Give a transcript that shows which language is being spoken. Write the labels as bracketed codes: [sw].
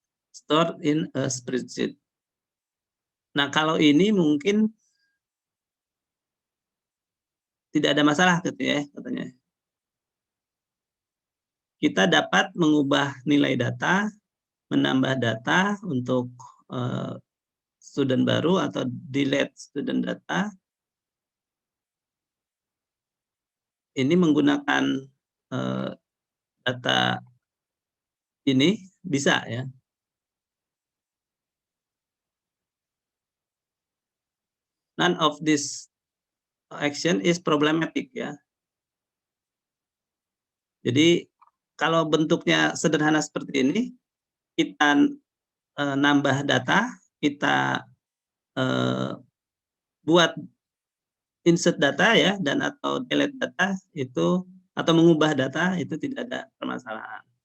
[en] Stored in a spreadsheet. [id] Nah, kalau ini mungkin tidak ada masalah gitu ya katanya. Kita dapat mengubah nilai data, menambah data untuk, student baru atau [en] delete student data. [id] Ini menggunakan, data ini bisa ya. [en] None of this action is problematic ya. [id] Jadi kalau bentuknya sederhana seperti ini, kita, nambah data, kita, eee, buat insert data ya dan atau delete data itu atau mengubah data itu tidak ada permasalahan.